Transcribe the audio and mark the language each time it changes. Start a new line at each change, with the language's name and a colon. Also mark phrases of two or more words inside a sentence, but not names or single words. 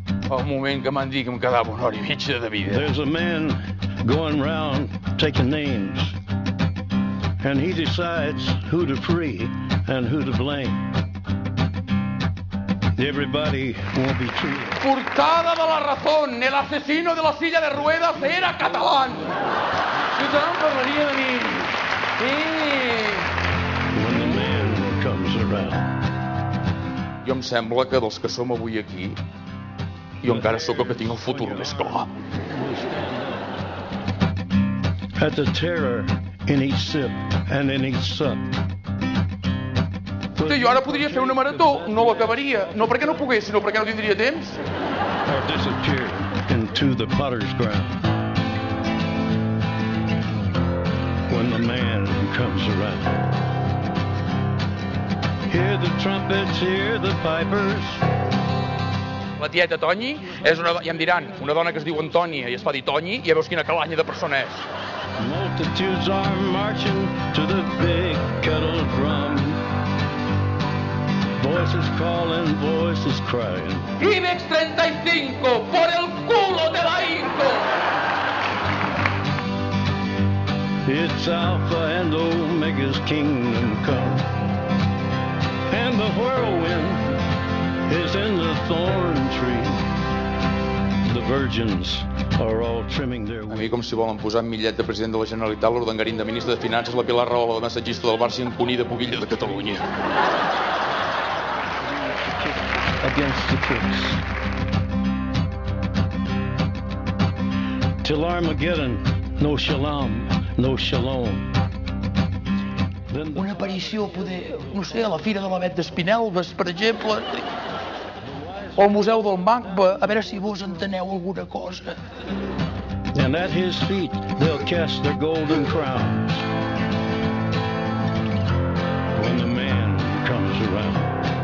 Catalan: El moment que m'han dit que em quedava una hora i mitja de vida.
English: There's a man going round taking names, and he decides who to free and who to blame. Everybody won't be treated.
Spanish: Portada de La Razón, el asesino de la silla de ruedas era catalán.
Catalan: Tothom parlaria de mi.
English: When the man comes around.
Catalan: Jo em sembla que dels que som avui aquí, jo encara sóc el que tinc el futur més clar.
English: At the terror in each sip and in each sup.
Catalan: Jo ara podria fer una marató, no l'acabaria. No perquè no pogués, sinó perquè no tindria temps.
English: Or disappear into the potter's ground. When the man comes around. Hear the trumpets, hear the pipers.
Catalan: La tieta Tonyi és una... ja em diran, una dona que es diu Antònia i es fa dir Tonyi, i ja veus quina calanya de persona és.
English: Multitudes are marching to the big kettle drum. Voices calling, voices crying.
Spanish: IBEX 35, por el culo te la hinco.
English: It's Alpha and Omega's kingdom come. And the whirlwind is in the thorn tree. The virgins are all trimming their
Catalan: A mi, com si volen posar en millet de president de la Generalitat, l'Urdangarín de ministre de Finances, la Pilar Rahola de massatgista del Barça i en Cuní de pubilla de Catalunya.
English: Against the crooks. Till Armageddon, no shalom, no shalom.
Catalan: Una aparició, poder, no sé, a la Fira de l'Avet d'Espinelves, per exemple, o al Museu del Magba, a veure si vos enteneu alguna cosa.
English: And at his feet they'll cast their golden crowns when the man comes around.